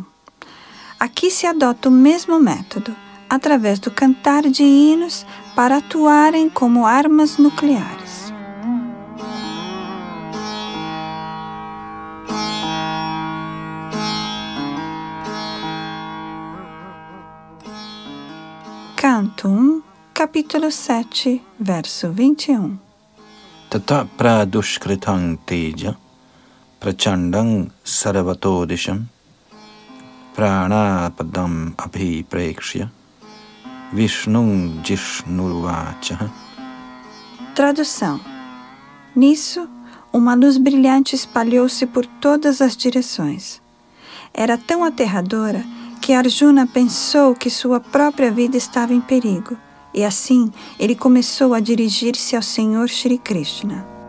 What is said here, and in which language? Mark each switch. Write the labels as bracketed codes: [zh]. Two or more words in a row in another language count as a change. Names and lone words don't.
[pt] Aqui se adota o mesmo método, através do cantar de hinos para atuarem como armas nucleares. Canto 1, capítulo 7, verso 21. [sa] ततः प्रादुष्कृतं तेजः प्रचण्डं सर्वतोदिशम् प्राणापदम् अभिप्रेक्ष्य विष्णुं जिष्णुरुवाच. [pt] Tradução. Nisso, uma luz brilhante espalhou-se por todas as direções. Era tão aterradora que Arjuna pensou que sua própria vida estava em perigo, e assim ele começou a dirigir-se ao Senhor Shri Krishna.